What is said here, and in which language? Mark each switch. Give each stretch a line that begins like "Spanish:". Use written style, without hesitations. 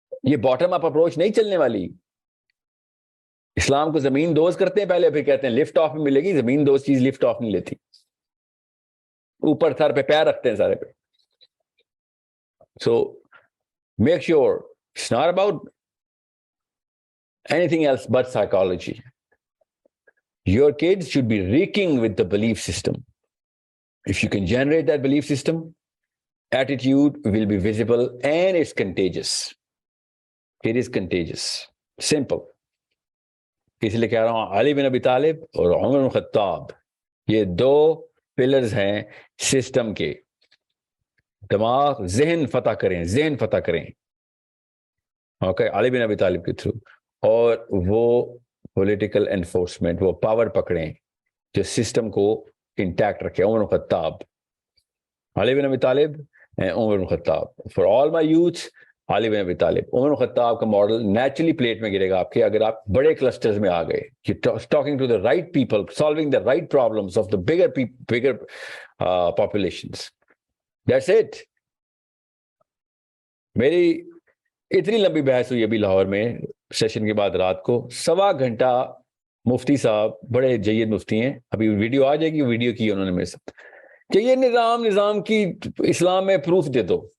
Urdu: یہ bottom up approach نہیں چلنے والی. اسلام کو زمین دوز کرتے ہیں پہلے, پھر کہتے ہیں لفٹ آف میں ملے گی. زمین دوز چیز لفٹ آف نہیں لیتی, اوپر سر پہ پیر رکھتے ہیں سارے پہ.
English: So make sure it's not about anything else but psychology. Your kids should be reeking with the belief system. If you can generate that belief system, attitude will be visible and it's contagious. It is contagious. Simple.
Urdu: اس لیے کہہ رہا ہوں علی بن ابی طالب اور عمر بن خطاب یہ دو pillars ہیں سسٹم کے. دماغ ذہن فتح کریں, ذہن فتح کریں. اوکے, علی بن ابی طالب کے تھرو. اور وہ پولیٹیکل انفورسمنٹ, وہ پاور پکڑیں جو سسٹم کو انٹیکٹ رکھے. عمر بن خطاب, علی بن ابی طالب, عمر بن خطاب.
English: for all my youth,
Urdu: علی بن ابی طالب. عمر بن خطاب کا ماڈل نیچرلی پلیٹ میں گرے گا آپ کے اگر آپ بڑے کلسٹرز میں آ گئے.
English: Talking to the right people, solving the right problems of the bigger populations. That's it.
Urdu: میری اتنی لمبی بحث ہوئی ابھی لاہور میں سیشن کے بعد رات کو, 1.25 گھنٹہ. مفتی صاحب بڑے جید مفتی ہیں, ابھی ویڈیو آ جائے گی, ویڈیو کی انہوں نے میرے ساتھ کہ یہ نظام کی اسلام میں پروف دے دو.